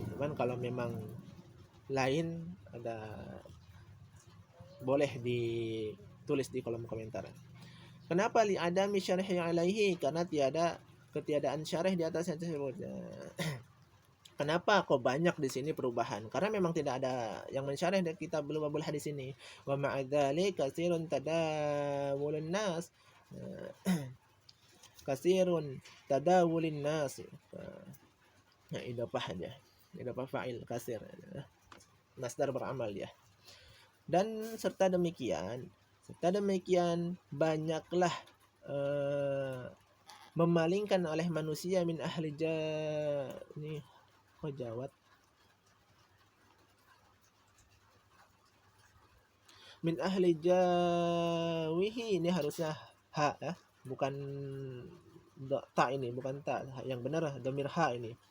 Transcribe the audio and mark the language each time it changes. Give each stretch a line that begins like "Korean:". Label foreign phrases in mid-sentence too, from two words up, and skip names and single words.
Indonesian: Cuman kalau memang lain, ada boleh ditulis di kolom komentar. Kenapa
Arabic: لعدم شرح عليه?
Indonesian: Karena ketiadaan syarih di atasnya tersebut. Kenapa kok banyak di sini perubahan? Karena memang tidak ada yang mensyarih dari kitab Lubabul Hadis ini.
Arabic: ومع ذلك كثير تداول الناس. كثير تداول الناس.
Indonesian: Ya, idafah aja.
Arabic: إضافة فاعل كثير.
Indonesian: Masdar beramal ya. Dan serta demikian banyaklah memalingkan oleh manusia
Arabic: من أهل
Indonesian: ini jawat
Arabic: من أهل جاوه,
Indonesian: ini harusnya ha ya, bukan ta, ini bukan ta, yang benar dhamir ha ini.